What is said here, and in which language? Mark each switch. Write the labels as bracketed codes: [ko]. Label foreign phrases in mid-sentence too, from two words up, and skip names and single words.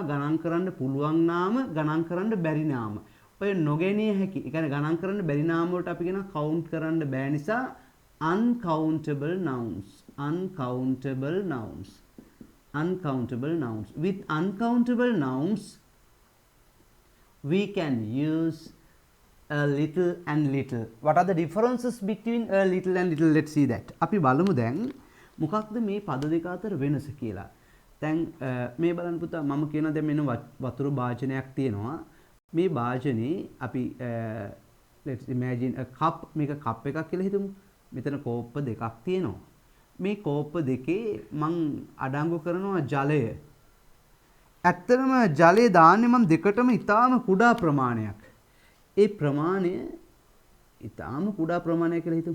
[si] ගණන් කරන්න පුළුවන් නාම, ගණන් කරන්න බැරි නාම. ඔය නොගැනිය හැකි, ඒ කියන්නේ ගණන් කරන්න බැරි නාම වලට අපි කියනවා කවුන්ට් කරන්න බෑ නිසා [en] uncountable nouns. uncountable nouns. uncountable nouns. With uncountable nouns we can use a little and little. What are the differences between a little and little? Let's see that. [si] අපි බලමු දැන් මොකක්ද මේ පද දෙක අතර වෙනස කියලා. දැන් මේ බලන්න පුතා මම කියන දැන් මෙන්න වතුර භාජනයක් තියෙනවා. මේ භාජනේ අපි [en] let's imagine a cup, [si] මේක කප් එකක් කියලා හිතමු. මෙතන කෝප්ප දෙකක් තියෙනවා. මේ කෝප්ප දෙකේ මං අඩංගු කරනවා ජලය. ඇත්තටම ජලය දාන්නේ මම දෙකටම ඉතාම කුඩා ප්‍රමාණයක්. ඒ ප්‍රමාණය ඉතාම කුඩා ප්‍රමාණයක් කියලා හිතමු.